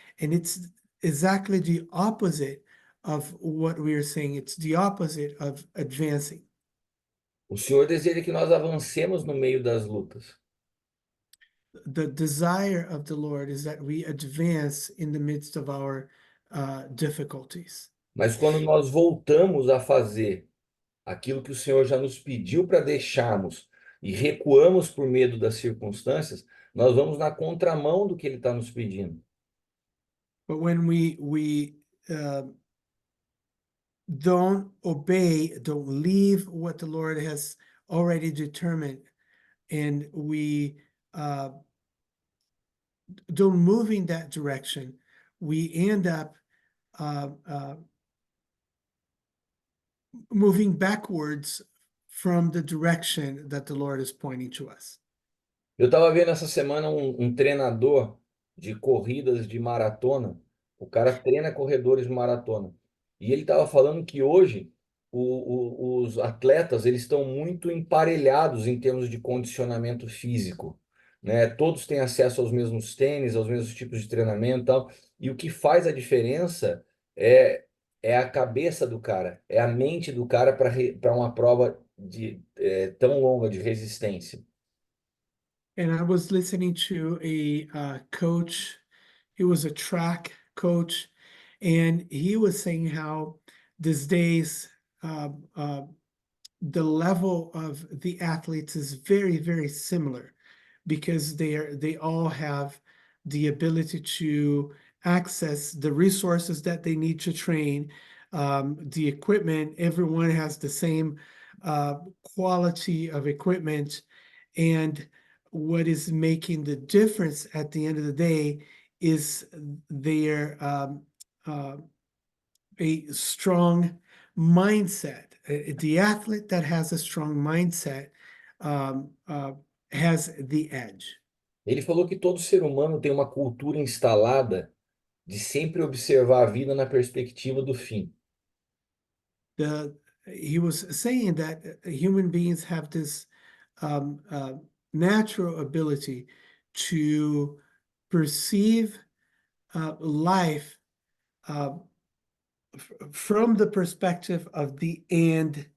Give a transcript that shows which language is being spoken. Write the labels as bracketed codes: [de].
[en] And it's exactly the opposite of what we are saying. It's the opposite of advancing. [pt] O Senhor deseja que nós avancemos no meio das lutas. [en] The desire of the Lord is that we advance in the midst of our difficulties. [pt] Mas quando nós voltamos a fazer aquilo que o Senhor já nos pediu para deixarmos e recuamos por medo das circunstâncias, nós vamos na contramão do que Ele está nos pedindo. [en] But when we don't obey, don't leave what the Lord has already determined, and we don't move in that direction, we end up moving backwards from the direction that the Lord is pointing to us. [pt] Eu estava vendo essa semana um treinador de corridas de maratona. O cara treina corredores de maratona. E ele estava falando que hoje os atletas eles estão muito emparelhados em termos de condicionamento físico, né? Todos têm acesso aos mesmos tênis, aos mesmos tipos de treinamento e tal. E o que faz a diferença é a cabeça do cara, é a mente do cara para uma prova tão longa de resistência. [en] And I was listening to a coach. He was a track coach, and he was saying how these days the level of the athletes is very, very similar because they all have the ability to access the resources that they need to train, the equipment. Everyone has the same quality of equipment, and what is making the difference at the end of the day is their a strong mindset. The athlete that has a strong mindset has the edge. [pt] Ele falou que todo ser humano tem uma cultura instalada de sempre observar a vida na perspectiva do fim. [en] He was saying that human beings have this natural ability to perceive life from the perspective of the end